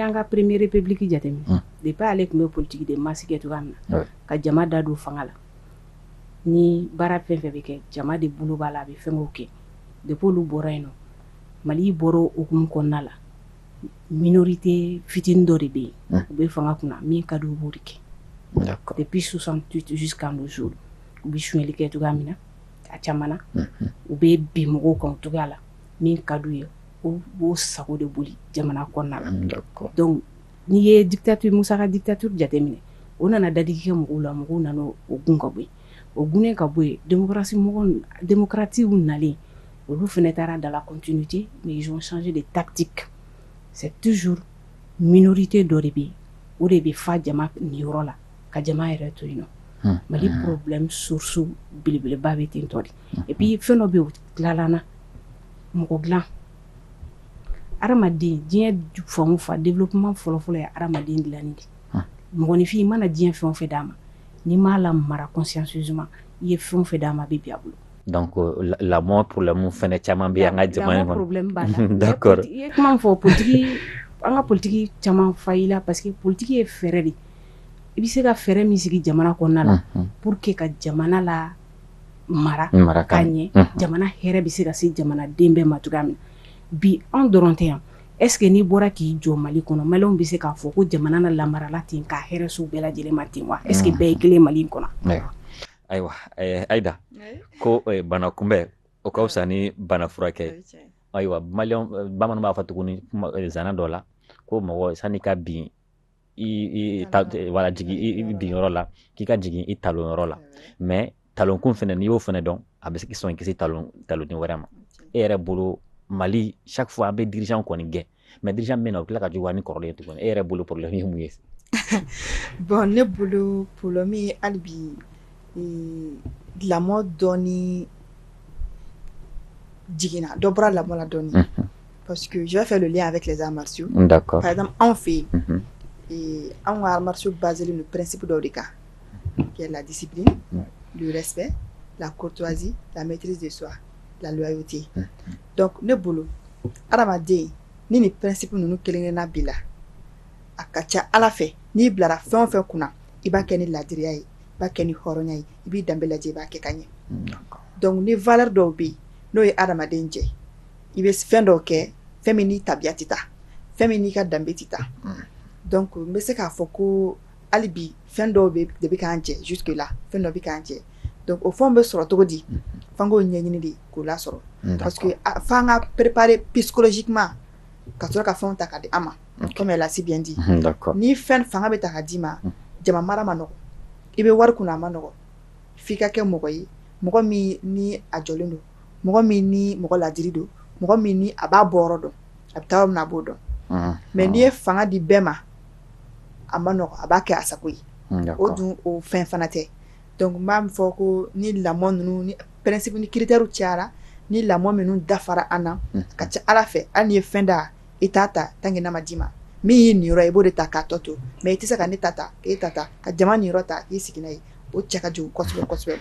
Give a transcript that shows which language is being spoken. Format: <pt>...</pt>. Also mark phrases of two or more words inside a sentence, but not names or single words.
<bm>y'an ka première république jateminɛ depuis ale tun bɛ</bm> <fr>politique de masse</fr> <bm>kɛ cogoya min na ka jama da don fanga la ni baara fɛn fɛn bɛ kɛ jama de bolo b'a la a bɛ fɛnkɛw kɛ depuis olu bɔra yen nɔ Mali bɔra o hukumu kɔnɔna la minorité fitinin dɔ de bɛ yen u bɛ fanga kunna min ka di u b'o de kɛ</bm> <fr>depuis 68 jusqu'à nos jours</fr> <bm>u bɛ suɲɛli kɛ cogoya min na a caman na u bɛ bin mɔgɔw kan cogoya la min ka d'u ye u b'o sago de boli jamana kɔnɔna la donc n'i ye dictature Musa ka dictature jateminɛ o nana dadigi kɛ mɔgɔw la mɔgɔw nana o gun ka bɔ yen o gunnen ka bɔ yen démocratie nalen olu fɛnɛ taara</bm> <fr>dans la continuité mais ils ont changé de tactique c'est toujours minorité</fr> <bm>dɔ de bɛ yen o de bɛ fa jama niyɔrɔ la ka jama yɛrɛ to yen nɔ Mali</bm> <fr>problème source</fr> <bm>belebeleba bɛ ten tɔ de</bm> <fr>et puis</fr> <bm>fɛn dɔ bɛ yen o tilala na mɔgɔ dilan adamaden diɲɛ fan o fan développement fɔlɔfɔlɔ ye adamaden dilanni de mɔgɔninfin i mana diɲɛ fɛn o fɛn d'a ma n'i m'a la mara consciencieusement i ye fɛn o fɛn d'a ma a bɛ bi a bolo donc lamɔ problème fɛnɛ caman bɛ an ka jamana in kɔnɔ problème b'a la d'accord i ye kuma min fɔ politique an ka politique caman failli la</bm> <fr>parce que</fr> <bm>politique ye fɛɛrɛ de i bɛ se ka fɛɛrɛ min sigi jamana kɔnɔna la</bm> <fr>pour que</fr> <bm>ka jamana la mara ka ɲɛ jamana hɛrɛ bɛ se ka se jamanaden bɛɛ ma cogoya min na bi an dɔrɔn tɛ yan</bm> <fr>est ce que</fr> <bm>n'i bɔra k'i jɔ Mali kɔnɔ maliyɛnw bɛ se k'a fɔ ko jamana na lamarala ten k'a hɛrɛ s'u bɛɛ lajɛlen ma ten wa</bm> <fr>est ce que</fr> <bm>bɛɛ ye kelen Mali in kɔnɔ ayiwa Aïda ko bana kunbɛn o ka fisa ni bana furakɛ ayiwa maliyɛnw bamananw b'a fɔ tuguni zana dɔ la ko mɔgɔ sanni ka bin wala jigin i bin yɔrɔ la k'i ka jigin i talon yɔrɔ la mais talonkun fɛnɛ n'i y'o fɛnɛ dɔn a bɛ sɔn kisi talonnin wɛrɛ ma e yɛrɛ bolo Mali</bm> <fr>chaque fois</fr> <bm>an bɛ dirigeant kɔni gɛn mais dirigeant min na o tila ka juguya ni kɔrɔlen tuguni e yɛrɛ bolo problème ye mun ye bon ne bolo problème ye hali bi lamɔ dɔɔni jiginna dɔ bɔra lamɔ la dɔɔni</bm> <fr>parce que je vais faire le lien avec les arts martiaux</fr> <bm>d'accord</bm> <fr>par exemple</fr> <bm>anw fɛ yen anw ka</bm> <fr>arts martiaux basés le principe</fr> <bm>dɔ de kan</bm> <fr>qui est la discipline le respect la courtoisie la maîtrise de soi la loyauté</fr> <bm>donc ne bolo adamaden ni ni principe ninnu kelen-kelenna b'i la a ka ca Ala fɛ n'i bilara fɛn o fɛn kunna i b'a kɛ ni ladiriya ye i b'a kɛ ni hɔrɔnya ye i b'i danbe lajɛ i b'a kɛ ka ɲɛ donc ni valeur dɔw bɛ yen n'o ye adamaden jɛ i bɛ fɛn dɔw kɛ fɛn min n'i tabiya tɛ taa fɛn min n'i ka danbe tɛ taa donc n bɛ se k'a fɔ ko hali bi fɛn dɔw de bɛ k'an jɛ</bm> <fr>jusque là</fr> <bm>fɛn dɔ bɛ k'an jɛ donc o fɛnw bɛ sɔrɔ cogo di f'an k'o ɲɛɲini de k'o lasɔrɔ</bm> <fr>parce que</fr> <bm>f'an ka</bm> <fr>préparer psychologiquement</fr> <bm>ka sɔrɔ ka fɛnw ta ka di an ma</bm> <fr>comme elle a si bien dit</fr> <bm>ni fɛn fanga bɛ ta ka d'i ma jama mara ma nɔgɔ i bɛ wari kunna a ma nɔgɔ f'i ka kɛ mɔgɔ ye mɔgɔ min ni a jɔlen don mɔgɔ min ni mɔgɔ ladiri don mɔgɔ min ni a b'a bɔ yɔrɔ dɔn a bɛ taa yɔrɔ min na a b'o dɔn mais n'i ye fanga di bɛɛ ma a ma nɔgɔ a b'a kɛ a sago ye o dun o fɛn fana tɛ donc n b'a fɔ ko ni lamɔ ninnu ni principe ni critère cayara ni lamɔ minnu dafara an na ka ca Ala fɛ hali n'i ye fɛn da i t'a ta</bm> <fr>tant que</fr> <bm>n'a ma d'i ma min y'i niyɔrɔ ye i b'o de ta k'a tɔ to mais i tɛ se ka ne ta k'e ta ka jama niyɔrɔ ta k'i sigi n'a ye o cɛ ka jugu kosɛbɛ kosɛbɛ</bm>